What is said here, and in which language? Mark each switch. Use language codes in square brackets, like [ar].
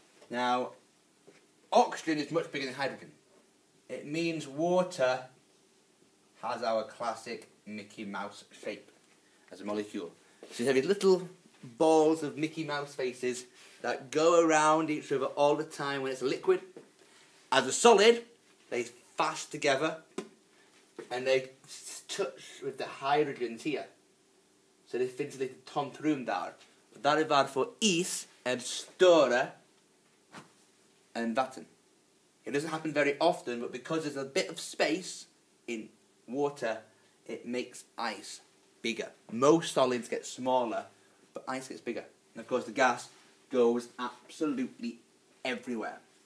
[en] Now, oxygen is much bigger than hydrogen. It means water has our classic Mickey Mouse shape as a molecule. So you have these little balls of Mickey Mouse faces that go around each other all the time when it's a liquid. As a solid, they fast together and they touch with the hydrogens here. [sv] Så det finns lite tomt rum där. Där är varför is är större än vatten. [en] It doesn't happen very often, but because there's a bit of space in water, it makes ice bigger. Most solids get smaller, but ice gets bigger. And of course the gas goes absolutely everywhere.